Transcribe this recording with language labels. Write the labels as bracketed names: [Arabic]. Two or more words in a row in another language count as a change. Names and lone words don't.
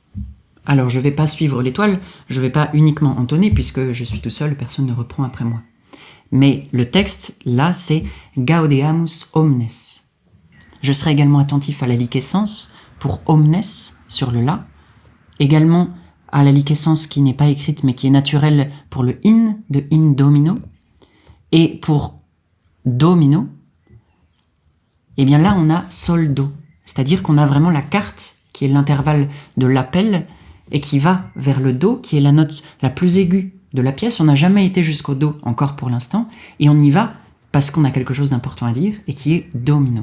[French] Alors, je ne vais pas suivre l'étoile, je ne vais pas uniquement entonner, puisque je suis tout seul, personne ne reprend après moi. Mais le texte, là, c'est [Latin] Gaudeamus omnes. [French] Je serai également attentif à la liquescence pour omnes, sur le La. Également à la liquescence qui n'est pas écrite, mais qui est naturelle pour le in, de [Latin] in domino. [French] Et pour domino, et bien là on a sol do, c'est-à-dire qu'on a vraiment la quarte qui est l'intervalle de l'appel et qui va vers le do, qui est la note la plus aiguë de la pièce. On n'a jamais été jusqu'au do encore pour l'instant, et on y va parce qu'on a quelque chose d'important à dire et qui est domino.